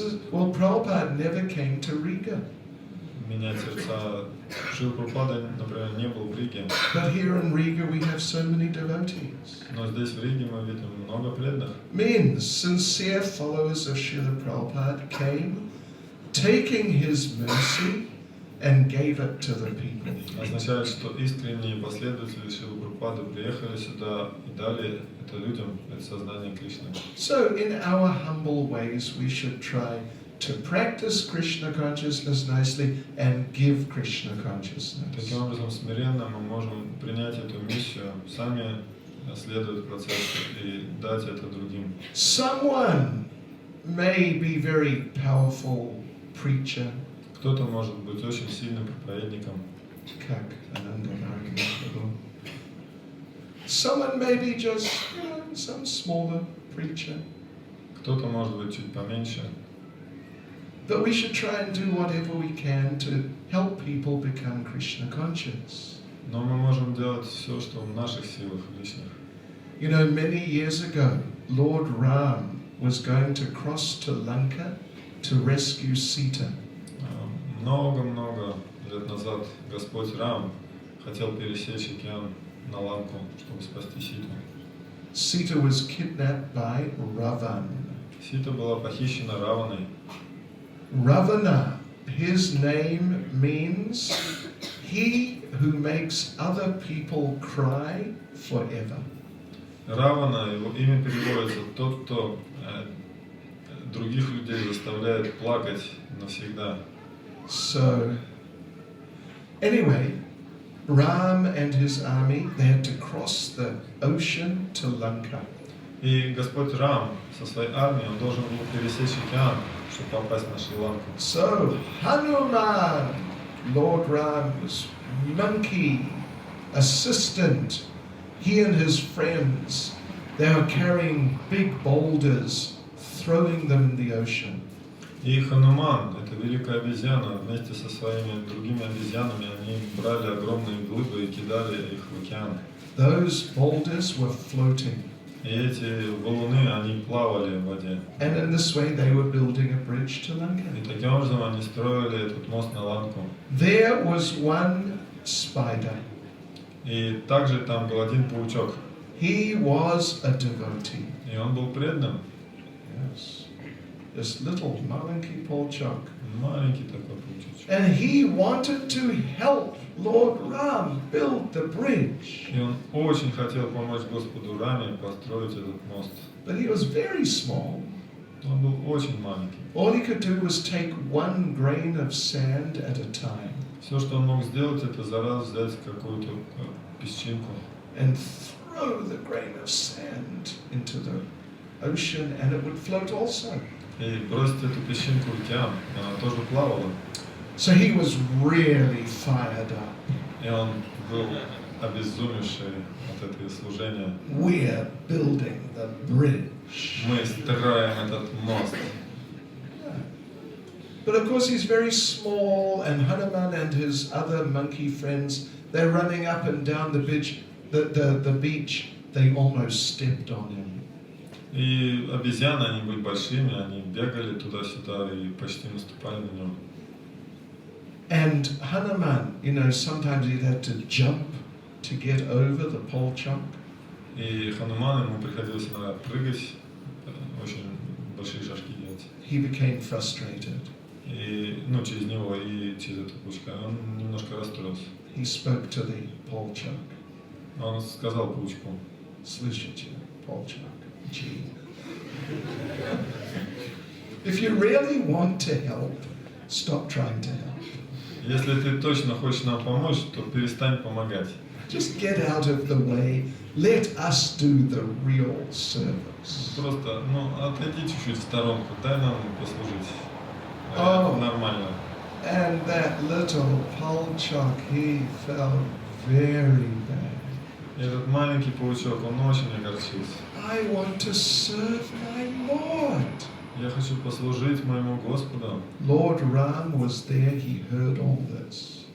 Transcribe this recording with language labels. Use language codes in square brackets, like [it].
[en] Well, Prabhupada never came to Riga. [ru] менять сердца. Шрила Прабхупада, например, не был в Риге, [en] But here in Riga we have so many devotees. [ru] но здесь в Риге мы видим много преданных. [en] Men, sincere followers of Srila Prabhupada, came taking his mercy and gave it to the people. [ru] Означает, что искренние последователи Шрилы Прабхупады приехали сюда и дали это людям, это сознание Кришны. [en] So in our humble ways we should try to practice Krishna consciousness nicely and give Krishna consciousness. [ru] Таким образом, смиренно мы можем принять эту миссию, сами следовать процессу и дать это другим. [en] Someone may be very powerful preacher, [ru] Кто-то может быть очень сильным проповедником. как [en] Ananda Bhagavan. Someone may be just, some smaller preacher. [ru] Кто-то может быть чуть поменьше. [en] But we should try and do whatever we can to help people become Krishna conscious. [ru] Но мы можем делать все, что в наших силах личных. [en] You know, many years ago, Lord Ram was going to cross to Lanka to rescue Sita. [ru] Много-много лет назад Господь Рам хотел пересечь океан на Ланку, чтобы спасти Ситу. [en] Sita was kidnapped by Ravan. [ru] Сита была похищена Раваной. [en] Ravana, his name means he who makes other people cry forever. [ru] Равана, его имя переводится тот, кто других людей заставляет плакать навсегда. [en] So, anyway, Ram and his army, they had to cross the ocean to Lanka. [ru] И Господь Рам со своей армией, он должен был пересечь океан, чтобы попасть на Шри-Ланку. [en] So, Hanuman, Lord Ram's monkey assistant, he and his friends, they were carrying big boulders, throwing them in the ocean. [ru] И Хануман, это великая обезьяна, вместе со своими другими обезьянами, они брали огромные глыбы и кидали их в океан. [en] Those boulders were floating. [ru] И эти валуны, они плавали в воде. [en] And in this way they were building a bridge to Lanka. [ru] И таким образом они строили этот мост на Ланку. [en] There was one spider. [ru] И также там был один паучок. [en] He was a devotee. [ru] И он был преданным. [en] Yes. This little [ru] malenki pawchuk. Маленький такой паучок. [en] And he wanted to help Lord Ram build the bridge. [ru] И он очень хотел помочь Господу Раме построить этот мост. [en] But he was very small. [ru] Он был очень маленький. [en] All he could do was take one grain of sand at a time. [ru] Все, что он мог сделать, это за раз взять какую-то песчинку. [en] And throw the grain of sand into the ocean and it would float also. [ru] И бросить эту песчинку в океан, и она тоже плавала. [en] So he was really fired up. [ru] И он был обезумевший от этого служения. [en] We're building the bridge. [ru] Мы строим этот мост. [en] But of course he's very small, and Hanuman and his other monkey friends, they're running up and down the beach. The beach, they almost stepped on him. [ru] И обезьяны, они были большими, они бегали туда-сюда и почти наступали на него. [en] And Hanuman, you know, sometimes he'd have to jump to get over the pole chunk. [ru] И Хануман, ему приходилось иногда прыгать, очень большие шажки делать. [en] He became frustrated. [ru] И, через него и через эту паучка. Он немножко расстроился. [en] He spoke to the pole chunk. [ru] Он сказал паучку: Слышите, pole chunk. Gee. [en] If you really want to help, stop trying to help. [ru] Если ты точно хочешь нам помочь, то перестань помогать. [en] Just get out of the way. Let us do the real service. [ru] Просто, отойди чуть-чуть в сторонку, дай нам послужить. [en] Oh. [ru] Нормально. [en] And that little Polchok, he felt very bad. [ru] И этот маленький паучок, он очень огорчился. [en] I want to serve my Lord. [ru] Я хочу послужить моему Господу. [en] Lord Ram was there, he heard all this.